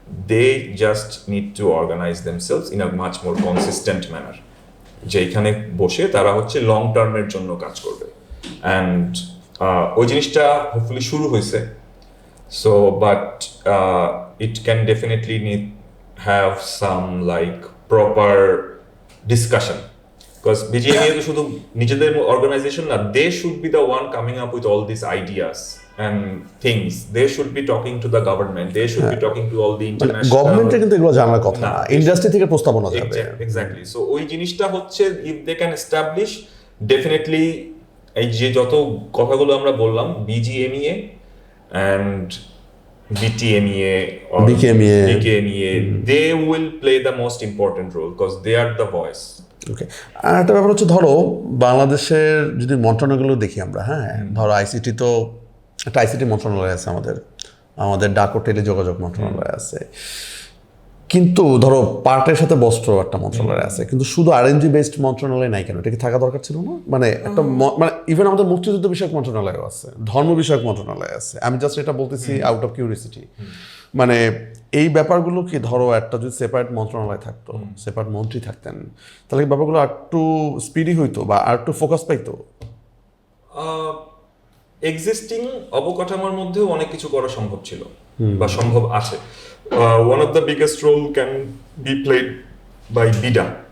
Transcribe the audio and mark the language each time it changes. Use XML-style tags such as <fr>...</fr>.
<en>they just need to organise themselves in a much more consistent manner,</en> <bn>যেখানে বসে তারা হচ্ছে লং টার্মের জন্য কাজ করবে।</bn> <en>and</en> <bn>ওই জিনিসটা</bn> <en>hopefully</en> <bn>শুরু হয়েছে।</bn> <en>So but it can definitely have some like proper discussion. Because BGMEA</en> <bn>তো শুধু নিজেদের</bn> <en>organization</en> <bn>না,</bn> <en>they should be the one coming up with all these ideas and things. They should be talking to the government. They should be talking to all the international.</en> <bn>গভর্নমেন্টের কিন্তু এগুলো জানার কথা না, ইন্ডাস্ট্রি থেকে প্রস্তাবনা যাবে।</bn> <en>Exactly. So</en> <bn>ওই জিনিসটা হচ্ছে</bn> <en>if they can establish, definitely</en> <bn>এই যে যত কথাগুলো আমরা বললাম</bn> <en>BGMEA and BTMEA or BKMEA, they will play the most important role because they are the voice.</en> <bn>ওকে, আর একটা ব্যাপার হচ্ছে ধরো বাংলাদেশের যদি মন্ত্রণালয়গুলো দেখি আমরা, হ্যাঁ ধরো আইসিটি তো একটা আইসিটি মন্ত্রণালয় আছে, আমাদের ডাক ও টেলিযোগাযোগ মন্ত্রণালয় আছে, কিন্তু ধরো পার্টের সাথে বস্ত্র একটা মন্ত্রণালয় আছে, কিন্তু শুধু আরএনজি বেসড মন্ত্রণালয় নাই কেন? এটা কি থাকা দরকার ছিল না? মানে একটা মানে ইভেন আমাদের মুক্তিযুদ্ধ বিষয়ক মন্ত্রণালয়ও আছে, ধর্ম বিষয়ক মন্ত্রণালয় আছে। আমি জাস্ট এটা বলতেছি</bn> <en>Out of curiosity.</en> <bn>মানে এই ব্যাপারগুলো কি ধরো একটা যদি সেপারেট মন্ত্রণালয় থাকতো, সেপারেট মন্ত্রী থাকতেন, তাহলে ব্যাপারগুলো আর একটু স্পিডি হইতো বা আর একটু ফোকাস পাইতো। এক্সিস্টিং অবকাঠামোর মধ্যেও অনেক কিছু করা সম্ভব ছিল বা সম্ভব আছে।</bn> <en>One of the biggest role can be played by BIDA.</en>